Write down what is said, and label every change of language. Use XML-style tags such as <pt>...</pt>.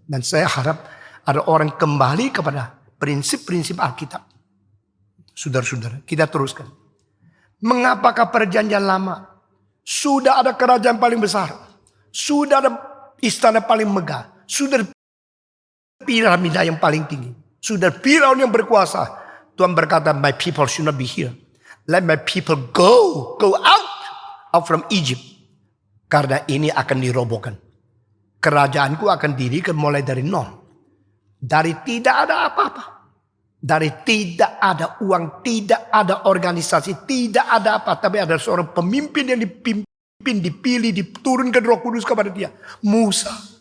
<id>Dan saya harap ada orang kembali kepada prinsip-prinsip Alkitab. Saudara-saudara, kita teruskan. Mengapakah perjanjian lama? Sudah ada kerajaan paling besar. Sudah ada istana paling megah. Sudah ada piramida yang paling tinggi. Sudah Firaun yang berkuasa. Tuhan berkata,</id> <en>my people should not be here. Let my people go out from Egypt.</en> <id>Karena ini akan dirobohkan. Kerajaanku akan dirikan mulai dari nol. Dari tidak ada apa-apa. Dari tidak ada uang, tidak ada organisasi, tidak ada apa. Tapi ada seorang pemimpin yang dipimpin, dipilih, diturunkan Roh Kudus kepada dia. Musa.</id>